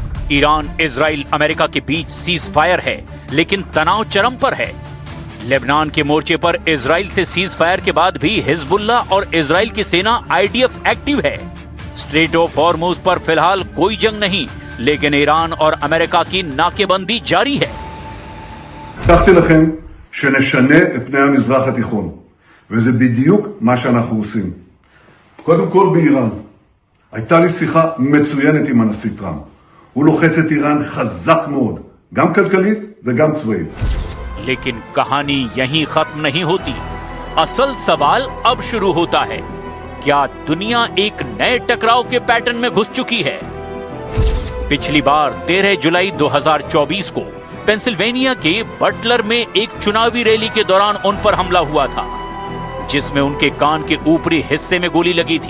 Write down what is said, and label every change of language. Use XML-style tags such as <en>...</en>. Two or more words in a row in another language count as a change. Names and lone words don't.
<hi>ईरान, इजराइल, अमेरिका के बीच</hi> <en>ceasefire</en> <hi>है, लेकिन तनाव चरम पर है। लेबनान के मोर्चे पर इजराइल से</hi> <en>ceasefire</en> <hi>के बाद भी हिजबुल्ला और इजराइल की सेना आईडीएफ एक्टिव है। स्ट्रेट ऑफ हॉर्मुज पर फिलहाल कोई जंग नहीं, लेकिन ईरान और अमेरिका की नाकेबंदी जारी है।</hi> <he>הבטחתי לכם שנשנה את פני המזרח התיכון, וזה בדיוק מה שאנחנו עושים. קודם כל באיראן. הייתה לי שיחה מצוינת עם הנשיא טראמפ. הוא לוחץ את איראן חזק מאוד, גם כלכלית וגם צבאית.</he> <hi>लेकिन कहानी यहीं खत्म नहीं होती। असल सवाल अब शुरू होता है, क्या दुनिया एक नए टकराव के पैटर्न में घुस चुकी है? पिछली बार 13 जुलाई 2024 को पेंसिल्वेनिया के बटलर में एक चुनावी रैली के दौरान उन पर हमला हुआ था, जिसमें उनके कान के ऊपरी हिस्से में गोली लगी थी।</hi>